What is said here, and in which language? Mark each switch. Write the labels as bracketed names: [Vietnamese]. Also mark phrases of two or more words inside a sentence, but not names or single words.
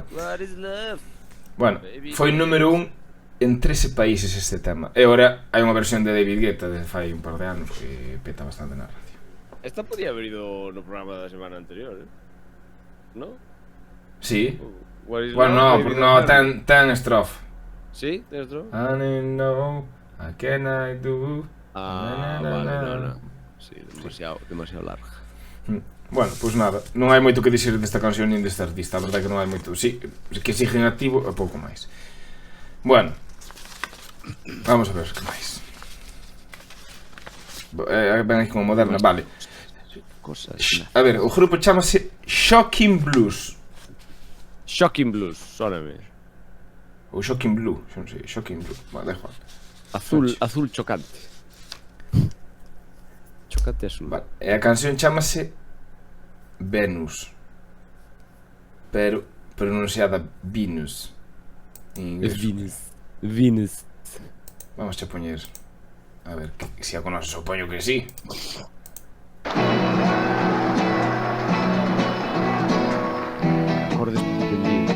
[English] What is love? [Galician] Bueno, foi número 1 en 13 países este tema. E agora hai unha versión de David Guetta de fai un par de anos que peta bastante na radio. Esta podía haber ido no programa da semana anterior, ¿no? Sí. [English] What is [Galician] Bueno, [English] love, [Galician] no, ten estrofe. ¿Sí? ¿Tienes estrofe? [English] I don't know, I can I do. [Galician] Vale, no. Sí, [Spanish] demasiado larga. [Galician] Bueno, pois nada, non hai moito que dixer desta canción nin deste artista, a verdade que non hai moito. Si, que siguen activo e pouco máis. Bueno, vamos a ver que máis. Ben aí como moderna, vale. A ver, o grupo chamase Shocking Blues. Shocking Blues, sóname. Ou Shocking Blue, non sei, Shocking Blue, vale, igual. Azul chocante. Chocante azul. Vale, e a canción chamase Venus, pero pronunciada Venus en inglés. Venus. Vamos a poñer, a ver, se a conoces, supoño que sí. Acordes suspendidos.